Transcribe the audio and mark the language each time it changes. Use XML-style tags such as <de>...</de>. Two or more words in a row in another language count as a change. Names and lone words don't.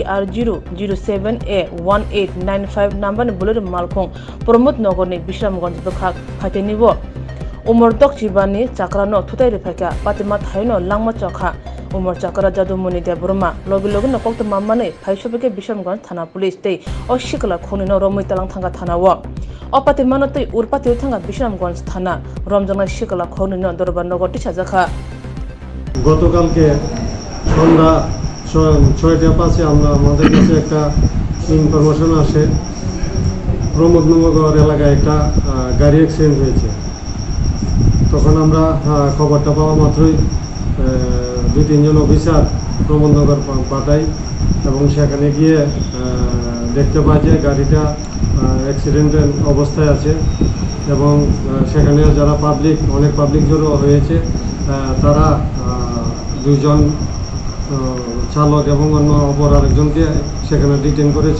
<trp>TR007A1895 number ni bulur Malkhung Promot Nogo ni Bisramganj Bekhak phatenibo umor tok chibani chakrano Thuthai refaka patima thaino langma chakha umor chakra jadumoni Deboroma logi no kokto mamane phaishobeke Bisramganj Thana police tei o Sikla Khoronwi no romoi talang thanga thana wo o patimano tei urpati thanga Bisramganj Thana romjana Sikla Khoronwi no Dorbar Nogo Tisajakha</trp> <bn>গতকালকে সন্ধ্যা 6:05 আমরা আমাদের কাছে একটা ইনফরমেশন আসে প্রমোদনগর এলাকায় একটা গাড়ি অ্যাক্সিডেন্ট হয়েছে। তখন আমরা খবরটা পাওয়া মাত্রই 2-3 জন অফিসার প্রমোদনগর পাঠাই এবং সেখানে গিয়ে দেখতে পাই যে গাড়িটা অ্যাক্সিডেন্টের অবস্থায় আছে এবং সেখানে যারা অনেক পাবলিক জড়ো হয়েছে তারা 2 জন চালক এবং অন্য অপর আরেকজনকে সেখানে ডিটেইন করেছে।</bn>